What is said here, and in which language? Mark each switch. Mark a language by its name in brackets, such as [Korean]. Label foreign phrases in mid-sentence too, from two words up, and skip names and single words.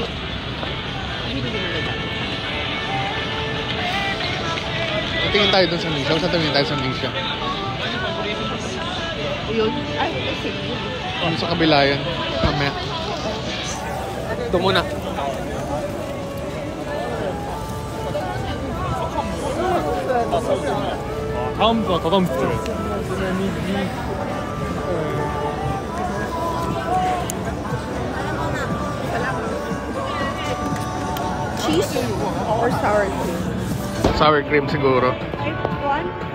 [Filipino] Hindi mo nalala. Tingin tayo dun sa Misha. Saan tingin tayo sa Misha? Yun. Ay, kasi yun. Ano sa kabila yan? Mamaya. Ito muna. [Korean] 다음부터 더 다음부터. [English] Cheese or sour cream? Sour cream [Filipino] siguro. [English] One?